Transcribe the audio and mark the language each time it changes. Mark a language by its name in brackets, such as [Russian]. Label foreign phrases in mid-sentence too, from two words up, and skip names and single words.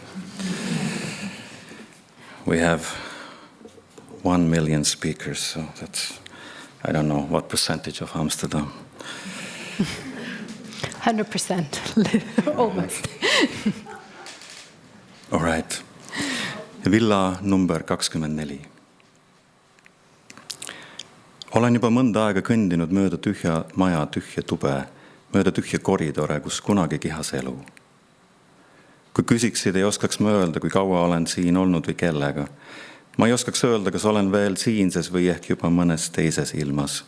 [English] We have 1 million speakers, so that's, I don't know, what percentage of Amsterdam? 100%, almost. All right. Villa number 24. [Estonian] Olen juba mõnda aega kõndinud mööda tühja maja, tühja tube, mööda tühja koridore, kus kunagi kihas elu. Kui küsiksid, ei oskaks ma öelda, kui kaua olen siin olnud või kellega. Ma ei oskaks öelda, kas olen veel siinses või ehk juba mõnes teises ilmas.